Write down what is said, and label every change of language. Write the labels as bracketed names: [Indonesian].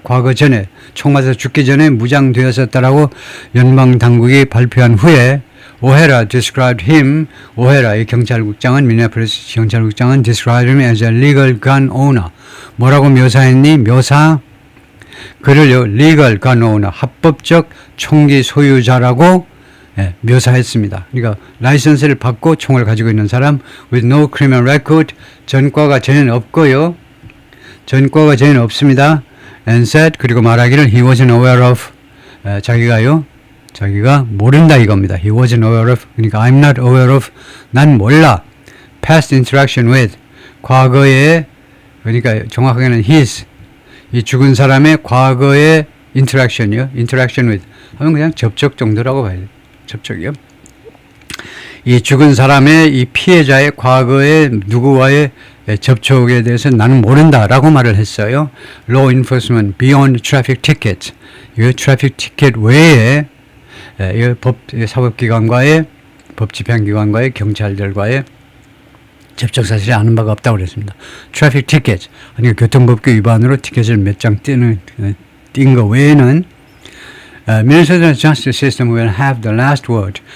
[Korean] 과거 전에 총 맞아 죽기 전에 무장되었었다라고 연방 당국이 발표한 후에 오헤라 [English] described him [Korean] 오헤라 이 경찰국장은 미니애폴리스 경찰국장은 [English] described him as a legal gun owner [Korean] 뭐라고 묘사했니? 그를요 [English] legal gun owner [Korean] 합법적 총기 소유자라고 묘사했습니다. 그러니까 라이선스를 받고 총을 가지고 있는 사람 [English] with no criminal record [Korean] 전과가 전혀 없고요. 전과가 전혀 없습니다. [English] and said [Korean] 그리고 말하기를 [English] he wasn't aware of [Korean] 자기가 모른다 이겁니다. [English] he wasn't aware of 그러니까 I'm not aware of [Korean] 난 몰라 [English] past interaction with [Korean] 과거에 그러니까 정확하게는 [English] his [Korean] 이 죽은 사람의 과거의 [English] interaction이요. [Korean] interaction with 하면 그냥 접촉 정도라고 봐야 돼요. 접촉이요. 이 죽은 사람의 이 피해자의 과거의 누구와의 접촉에 대해서 나는 모른다라고 말을 했어요. [English] Law enforcement beyond traffic tickets. [Korean] 이 트래픽 티켓 외에 사법기관과의 법집행기관과의 경찰들과의 접촉 사실이 아는 바가 없다고 그랬습니다. 트래픽 티켓, 그러니까 교통법규 위반으로 티켓을 몇 장 띈 거 외에는 [English] Minnesota justice system will have the last word.